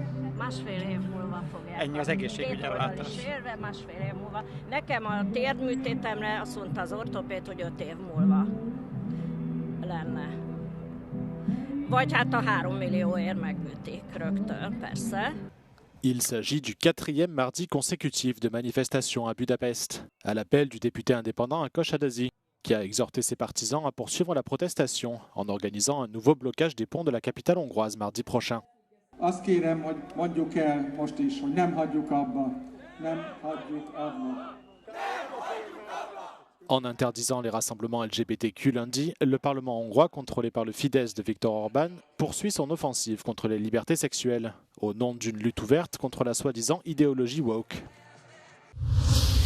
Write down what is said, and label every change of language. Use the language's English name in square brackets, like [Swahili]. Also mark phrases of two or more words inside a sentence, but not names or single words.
[Hungarian] Másfél év múlva fogják. Ennyi az egészségügyi ellátás. Sérve, másfél év múlva. Nekem a térdműtétemre azt mondta az ortopéd, hogy 5 év múlva lenne. Vagy hát a 3 millióért megműtik rögtön, persze. [French] Il s'agit du 4e mardi consécutif de manifestations à Budapest, à l'appel du député indépendant Ákos Adazi, qui a exhorté ses partisans à poursuivre la protestation en organisant un nouveau blocage des ponts de la capitale hongroise mardi prochain. [Hungarian] Azt kérem, hogy mondjuk el most is, hogy nem hagyjuk abba. [French] En interdisant les rassemblements LGBTQ lundi, le Parlement hongrois, contrôlé par le Fidesz de Viktor Orbán, poursuit son offensive contre les libertés sexuelles, au nom d'une lutte ouverte contre la soi-disant idéologie woke.